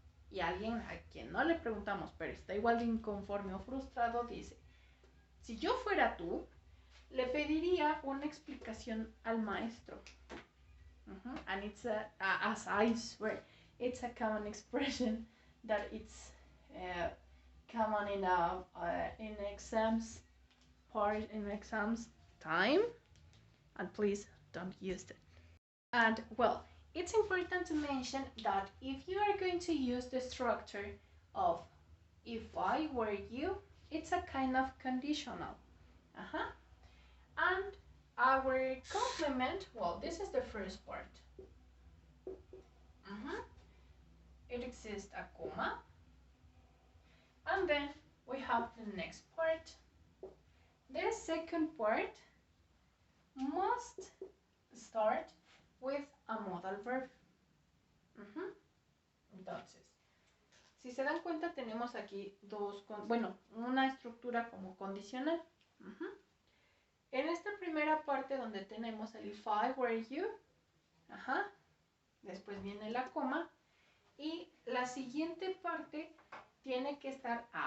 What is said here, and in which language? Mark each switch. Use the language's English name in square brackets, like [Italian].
[Spanish] Y alguien a quien no le preguntamos, pero está igual de inconforme o frustrado, dice, si yo fuera tú, le pediría una explicación al maestro. [English] And it's as I swear, it's a common expression that it's common in exams time, and please don't use it. And well, it's important to mention that if you are going to use the structure of if I were you, it's a kind of conditional. And our complement, well, this is the first part. It exists a comma, and then we have the next part. The second part must start with a modal verb. [Spanish] Entonces, si se dan cuenta, tenemos aquí una estructura como condicional. En esta primera parte donde tenemos el [English] if I were you, [Spanish] después viene la coma, y la siguiente parte tiene que estar